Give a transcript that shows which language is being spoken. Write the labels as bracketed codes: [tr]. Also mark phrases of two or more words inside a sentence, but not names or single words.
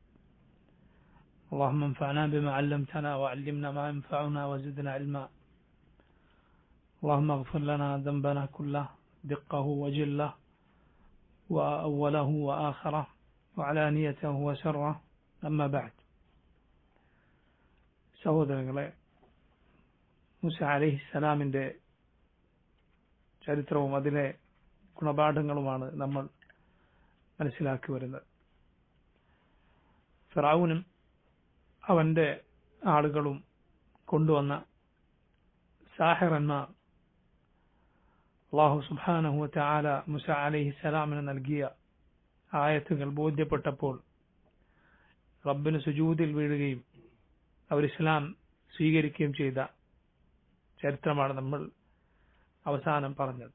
[ar] اللهم انفعنا بما علمتنا وعلمنا ما ينفعنا وزدنا علما. اللهم اغفر لنا ذنبنا كله دقه وجله وأوله وآخره وعلانيته وسره. أما بعد. [ml] സഹോദരങ്ങളെ, മൂസ അലൈഹിസ്സലാമിൻ്റെ ചരിത്രവും അതിലെ ഗുണപാഠങ്ങളുമാണ് നമ്മൾ മനസ്സിലാക്കി വരുന്നത്. ഫിറഔനും അവന്റെ ആളുകളും കൊണ്ടുവന്ന സാഹിറന്മാർ [ar] الله سبحانه وتعالى [ml] മൂസ അലൈഹിസ്സലാമിന് നൽകിയ ആയത്തുകൾ ബോധ്യപ്പെട്ടപ്പോൾ റബ്ബിന് സുജൂദിൽ വീഴുകയും അവർ ഇസ്ലാം സ്വീകരിക്കുകയും ചെയ്ത ചരിത്രമാണ് നമ്മൾ അവസാനം പറഞ്ഞത്.